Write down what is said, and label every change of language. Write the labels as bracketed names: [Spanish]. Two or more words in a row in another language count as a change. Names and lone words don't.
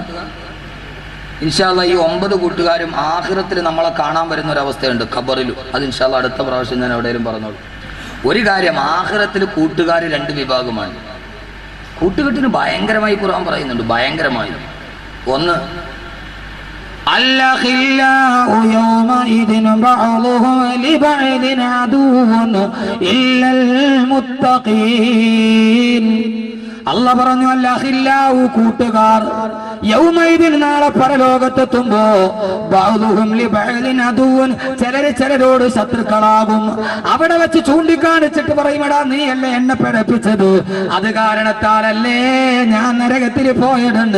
[Arabic] إن شاء الله [Malayalam] ഈ 9 കൂട്ടുകാരും ആഖിറത്തിൽ നമ്മളെ കാണാൻ വരുന്ന ഒരവസ്ഥയുണ്ട്, ഖബറിലും. അത് [Arabic] إن شاء الله [Malayalam] അടുത്ത പ്രാവശ്യം ഞാൻ എവിടെയും പറഞ്ഞോളൂ. ഒരു കാര്യം, ആഖിറത്തിൽ കൂട്ടുകാർ 2 വിഭാഗമാണ്. കൂട്ടുകെട്ടിന് ഭയങ്കരമായി ഖുർആൻ പറയുന്നുണ്ട്, ഭയങ്കരമായി. ഒന്ന്, [Arabic] الأخلاء يومئذ بعضهم لبعض عدو إلا المتقين. [Malayalam] അള്ളാഹ് പറഞ്ഞു, അൽഅഖില്ലാഉ കൂട്ടുകാർ, യൗമൈദിൻ നാളെ പരലോകത്തെത്തുമ്പോ [Arabic] بعضهم لبعض عدو, [Malayalam] ചിലര് ചിലരോട് ശത്രുക്കളാകും. അവിടെ വെച്ച് ചൂണ്ടിക്കാണിച്ചിട്ട് പറയും, എടാ നീയല്ലേ എന്നെ പഠിപ്പിച്ചത്, അത് കാരണത്താലല്ലേ ഞാൻ നരകത്തിൽ പോയിട്ടുണ്ട്.